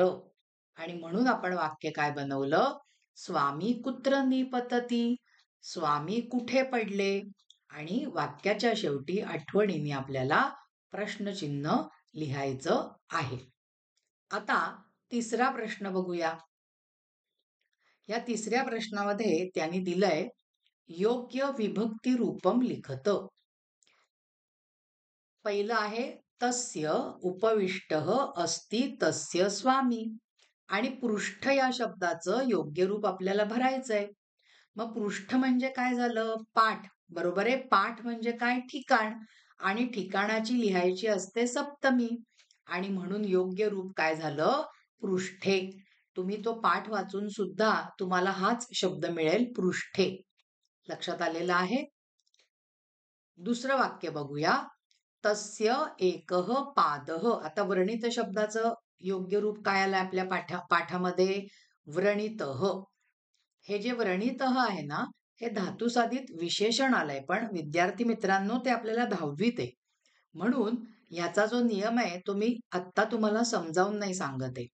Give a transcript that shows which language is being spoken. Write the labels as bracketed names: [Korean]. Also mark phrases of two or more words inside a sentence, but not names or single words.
[Marathi] आणि म्हणून आपण वाक्य काय बनवलं, [Sanskrit] स्वामी कुत्र निपतती, [Marathi] स्वामी कुठे पडले, आणि वाक्याच्या शेवटी आठवणीने आपल्याला प्रश्नचिन्ह लिहायचं आहे. आता तिसरा प्रश्न बघूया. या तिसऱ्या प्रश्नामध्ये त्यांनी दिलंय [Sanskrit] योग्य विभक्ती रूपम लिखत. [Marathi] पहिलं आहे [Sanskrit] तस्य उपविष्टः अस्ति तस्य स्वामी, [Marathi] आणि पृष्ठ या शब्दाचं योग्य रूप आपल्याला भरायचंय. मग पृष्ठ म्हणजे काय झालं? पाठ. बरोबर आहे. पाठ म्हणजे काय? ठिकाण. आणि ठिकाणाची लिहायची असते सप्तमी, आणि म्हणून योग्य रूप काय झालं? पृष्ठे. तुम्ही तो पाठ वाचून सुद्धा तुम्हाला हाच शब्द मिळेल, पृष्ठे. लक्षात आलेलं आहे? दुसरं वाक्य बघूया. [Sanskrit] तस्य एकः पादः. [Marathi] आता व्रणित शब्दाचं योग्य रूप काय आलं आपल्या पाठामध्ये? व्रणितः. हे जे व्रणितः आहे ना, हे धातुसाधित विशेषण आलंय, पण विद्यार्थी मित्रांनो ते आपल्याला 10वीत आहे. म्हणून ह्याचा जो नियम आहे तो मी आत्ता तुम्हाला समजावून नाही सांगत आहे.